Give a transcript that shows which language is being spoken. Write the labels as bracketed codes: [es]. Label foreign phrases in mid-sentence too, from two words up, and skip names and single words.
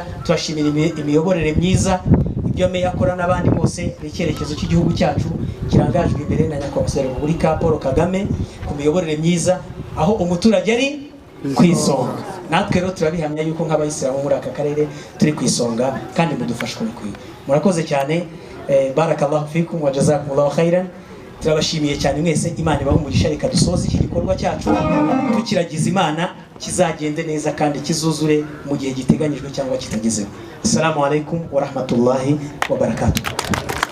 [rw] Turashimira imiyoborere myiza, ibyo meya akora n'abandi bose, n'icyerekezo cy'igihugu cyacu kirangajwe imbere na Nyakubahwa Repubulika Paul Kagame ku miyoborere myiza, aho umuturage ari ku isonga. Natwe rero turabihamya yuko nk'abayisilamu muri aka karere turi ku isonga kandi mudufasha kubikwiye. Murakoze cyane. [ar] بارك الله فيكم وجزاكم الله خيرا. [rw] Turabashimiye cyane mwese. Imana ibaho umugisha. Reka dusoze iki gikorwa cyacu tukiragiza Imana kizagende neza kandi kizuzure mu gihe giteganyijwe cyangwa kitagezeho. [ar] السلام عليكم ورحمة الله وبركاته.